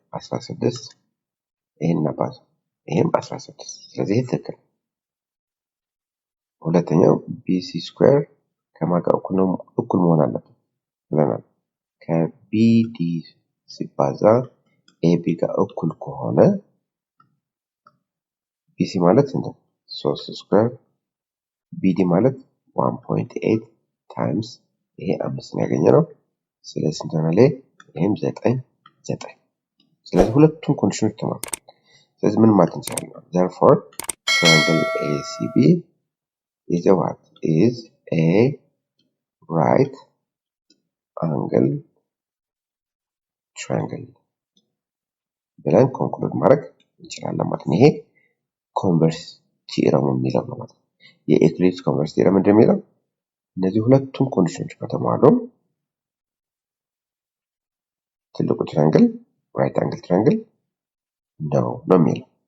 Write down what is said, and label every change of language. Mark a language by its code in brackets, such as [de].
[am] 16 ይሄን እናባዛ ይሄም 16 ስለዚህ ይሄ ትክክል። ሁለተኛው BC ስኩዌር ከማን ጋር እኩል መሆን አለበት ብለናል። ከBD ሲባዛ AB ጋር እኩል ከሆነ BC ማለት ስንት ነው? 3 ስኩዌር BD ማለት 1.8 ታይምስ ይሄ 5 ያገኘነው። ስለዚህ ስንት ይሆናል? ይሄም 9 ስለዚህ ሁለቱም ኮንዲሽኖች ተሟሉ። ስለዚህ ምን ማለት እንችላለን? [en] therefore triangle ACB is a what? Is a right angle triangle [am] ብለን ኮንክሉድ ማድረግ እንችላለን ማለት ነው። ይሄ ኮንቨርስ ቲዮረም የሚለው ነው ማለት ነው። የኢኩሊድስ ኮንቨርስ ቲዮረም እንደሚለው እነዚህ ሁለቱም ኮንዲሽኖች ከተሟሉ ትልቁ ትራያንግል ራይት አንግል ትራያንግል ነው የሚለው